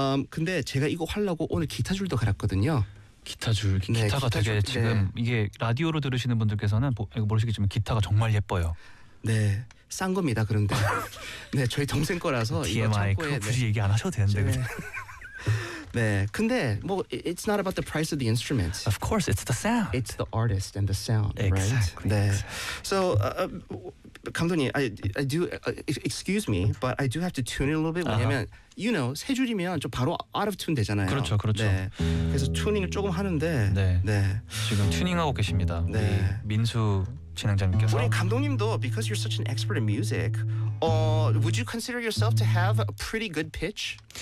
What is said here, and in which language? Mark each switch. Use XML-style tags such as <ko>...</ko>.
<ko>근데 제가 이거 하려고 오늘 기타 줄도 갈았거든요. 기타 줄, 기타가 네, 되게 기타 줄, 지금 네. 이게 라디오로 들으시는 분들께서는 이거 모르시겠지만 기타가 정말 예뻐요. 네. 싼 겁니다. 그런데 네 저희 동생 거라서 TMI 이거 참고해. 굳이 네. 얘기 안 하셔도 되는데. 네. 네. 근데 뭐</ko> <en>it's not about the price of the instrument. Of course, it's the sound. It's the artist and the sound, exactly, right?</en> <ko>네.</ko> <en>Exactly. So, 감독님, I do excuse me, but I do have to tune in a little bit.</en> <ko>왜냐면</ko> <en>uh-huh. you know</en> <ko>세 줄이면 좀 바로</ko> <en>out of tune</en> <ko>되잖아요. 그렇죠, 그렇죠. 네. 그래서 튜닝을 조금 하는데 네. 네. 지금 튜닝하고 계십니다. 네. 우리 민수. 진행자님께서 우리 감독님도</ko> <en>because you're such an expert in music, would you consider yourself to have a pretty good pitch?</en>